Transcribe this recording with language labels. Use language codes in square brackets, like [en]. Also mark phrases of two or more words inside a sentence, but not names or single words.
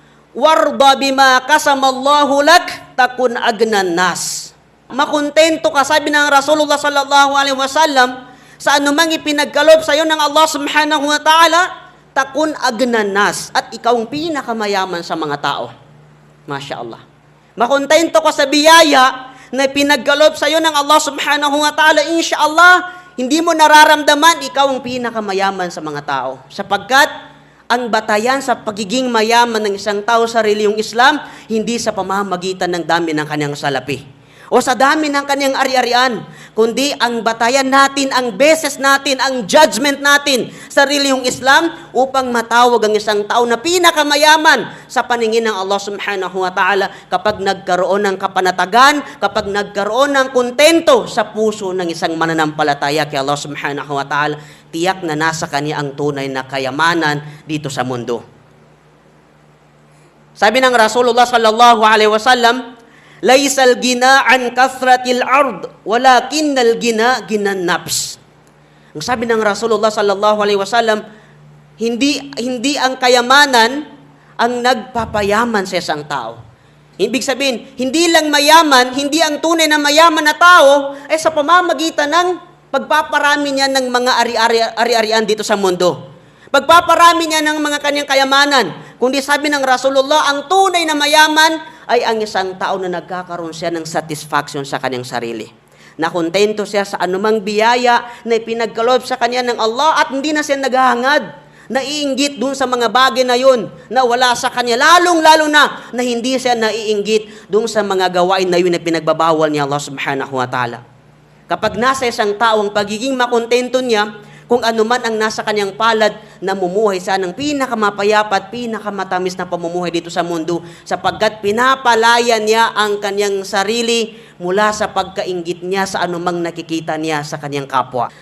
[ar] وارض بما قسم الله لك تكن أغنى الناس. [tl] Makontento ka, sabi ng Rasulullah [ar] صلى الله عليه وسلم, [tl] sa anumang ipinagkaloob sa iyo ng Allah [ar] سبحانه وتعالى, تكن أغنى الناس, [tl] at ikaw ang pinakamayaman sa mga tao. [ar] ما شاء الله. [tl] Makontento ka sa biyaya na pinagkaloob sa iyo ng Allah [ar] سبحانه وتعالى, [tl] insyaAllah, hindi mo nararamdaman ikaw ang pinakamayaman sa mga tao. Sapagkat ang batayan sa pagiging mayaman ng isang tao sa reliyong Islam, hindi sa pamamagitan ng dami ng kanyang salapi o sa dami ng kanyang ari-arian, kundi ang batayan natin, ang beses natin, ang judgment natin sa reliyong Islam upang matawag ang isang tao na pinakamayaman sa paningin ng Allah [ar] سبحانه وتعالى [tl] kapag nagkaroon ng kapanatagan, kapag nagkaroon ng kontento sa puso ng isang mananampalataya kay Allah [ar] سبحانه وتعالى, [tl] tiyak na nasa kanya ang tunay na kayamanan dito sa mundo. Sabi ng Rasulullah [ar] صلى الله عليه وسلم, ليس الغنى عن كثرة العرض ولكن الغنى غنى النفس. [tl] Ang sabi ng Rasulullah [ar] صلى الله عليه وسلم, [tl] hindi ang kayamanan ang nagpapayaman sa isang tao. Ibig sabihin, hindi lang mayaman, hindi ang tunay na mayaman na tao ay sa pamamagitan ng pagpaparami niya ng mga ari-arian dito sa mundo. Pagpaparami niya ng mga kanyang kayamanan. Kundi sabi ng Rasulullah, ang tunay na mayaman ay ang isang tao na nagkakaroon siya ng satisfaction sa kanyang sarili. Nakontento siya sa anumang biyaya na ipinagkaloob sa kanya ng Allah at hindi na siya naghahangad, naiinggit dun sa mga bagay na yun na wala sa kanya. Lalong-lalo na hindi siya naiinggit dun sa mga gawain na yun na pinagbabawal niya Allah [ar] سبحانه وتعالى. [tl] Kapag nasa isang tao ang pagiging makontento niya, kung ano man ang nasa kanyang palad, namumuhay siya ng pinakamapayapa at pinakamatamis na pamumuhay dito sa mundo sapagkat pinapalaya niya ang kanyang sarili mula sa pagkainggit niya sa anumang nakikita niya sa kanyang kapwa.